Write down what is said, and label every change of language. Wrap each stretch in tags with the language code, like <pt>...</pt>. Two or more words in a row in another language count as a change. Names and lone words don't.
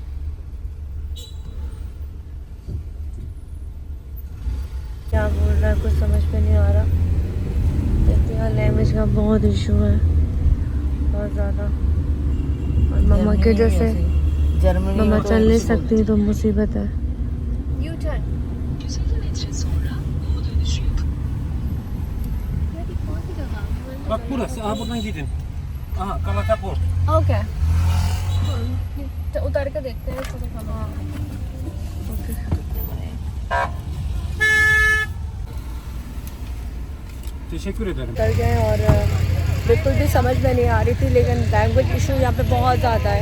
<hi>क्या बोल रहा है कुछ समझ में नहीं आ रहा। देखते हैं, लैंग्वेज का बहुत इशू है, बहुत ज़्यादा। और मम्मा के जैसे मम्मा चल नहीं सकती तो मुसीबत है।</hi> <en>U-turn.</en> <tr>Bak burası. Aha buradan gidin. Aha Galata Port.</tr> <hi>ओके, उतर के देखते हैं इसको।</hi> <tr>Teşekkür ederim.</tr> <hi>कर गए और बिल्कुल भी समझ में नहीं आ रही थी, लेकिन</hi> <en>language issue</en> <hi>यहाँ पे बहुत ज़्यादा है।</hi>